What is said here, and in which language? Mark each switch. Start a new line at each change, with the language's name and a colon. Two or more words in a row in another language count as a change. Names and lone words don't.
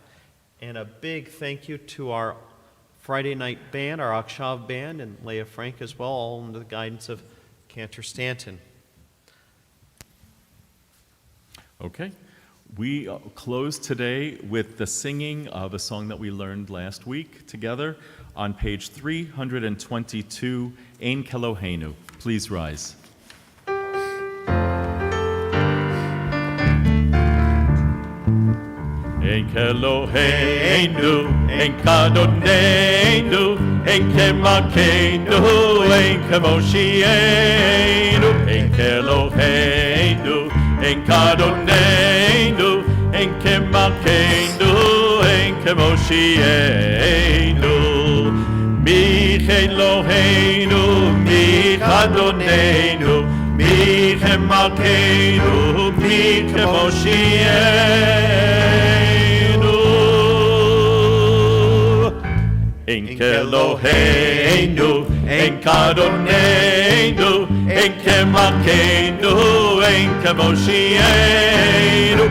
English: And a big thank you to our Friday night band, our Achshav band, and Leah Frank as well, all under the guidance of Cantor Stanton. Okay. We close today with the singing of a song that we learned last week together on page 322, Ein Keloheinu. Please rise.
Hebrew: אין כאלוהינו, אין כאדונינו, אין כמלכנו, אין כמושיענו, אין כאלוהינו, אין כאדונינו, אין כמלכנו, אין כמושיענו. מי כאלוהינו, מי כאדונינו, מי כמלכנו, מי כמושיענו. אין כאלוהינו, אין כאדונינו, אין כמלכנו, אין כמושיענו.